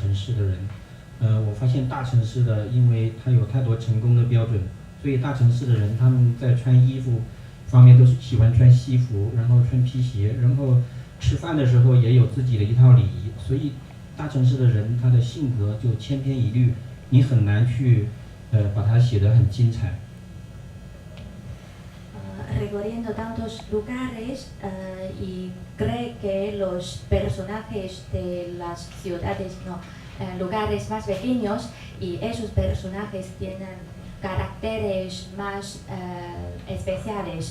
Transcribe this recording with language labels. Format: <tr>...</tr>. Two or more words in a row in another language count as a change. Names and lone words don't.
<zh>城市的人，我发现大城市的，因为它有太多成功的标准，所以大城市的人他们在穿衣服方面都是喜欢穿西服，然后穿皮鞋，然后吃饭的时候也有自己的一套礼仪，所以大城市的人他的性格就千篇一律，你很难去把它写得很精彩。</zh> <es>Recorriendo tantos lugares y cree que los personajes de las ciudades, lugares más pequeños, y esos personajes tienen caracteres más especiales.</es>